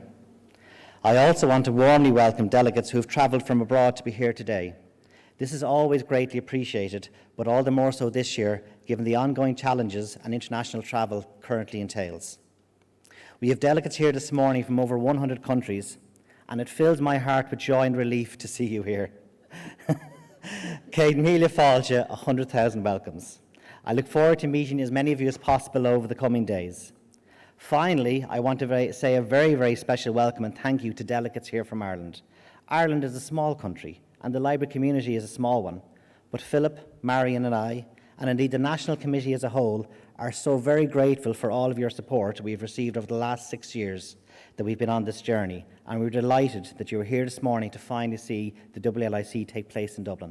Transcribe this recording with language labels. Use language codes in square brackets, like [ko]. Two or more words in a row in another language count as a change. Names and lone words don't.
[en] I also want to warmly welcome delegates who have travelled from abroad to be here today. This is always greatly appreciated, but all the more so this year, given the ongoing challenges and international travel currently entails. We have delegates here this morning from over 100 countries, and it fills my heart with joy and relief to see you here. [ga] Céad míle fáilte, 100,000 welcomes. [en] I look forward to meeting as many of you as possible over the coming days. Finally, I want to say a very, very special welcome and thank you to delegates here from Ireland. Ireland is a small country, and the library community is a small one, but Philip, Marion and I, and indeed the National Committee as a whole, are so very grateful for all of your support we've received over the last 6 years that we've been on this journey, and we're delighted that you are here this morning to finally see the WLIC take place in Dublin.